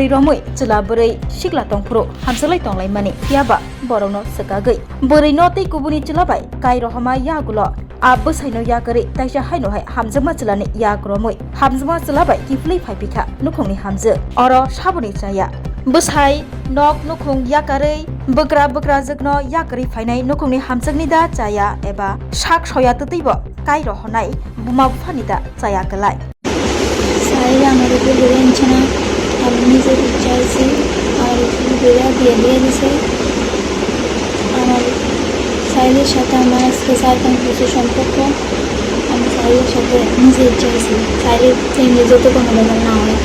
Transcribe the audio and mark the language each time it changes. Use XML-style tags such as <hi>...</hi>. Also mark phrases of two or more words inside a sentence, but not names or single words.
<trp>रमै चिला बुरै सिकला तंफुरु हामजालाय तंलायमानि बरौनो सकागै बोरैनो तै कुबुनि चिलाबाय काय रहमा यागुलो आब बसायनो याकरि ताइसा हायनो हाय हामजामा चिलानि याक्रमै हामजामा चिलाबाय किफलै फाइपिखा नुखुंनि हामजो अर साबनि जाया बसाय नक नुखुं याकरै बग्रा जगनो याकरि फाइनाय नुखुंनि हामजगनि दा जाया एबा साक सया ततैबो काय रहनाय बुमा बुफानि दा जाया गलाय</trp> <bn>साहिल আমার উপর ধরে আনছে না, আমি নিজে চাইছি আর ধরে দিয়ে দিছে। আমার সাহিলের সাথে আমার আজকে 4-5 বছর সম্পর্ক। আমি সাহিলের সাথে নিজে চাইছি সাহিলের ফ্যামিলি যত কোনো ব্যাপার না হয়।</bn>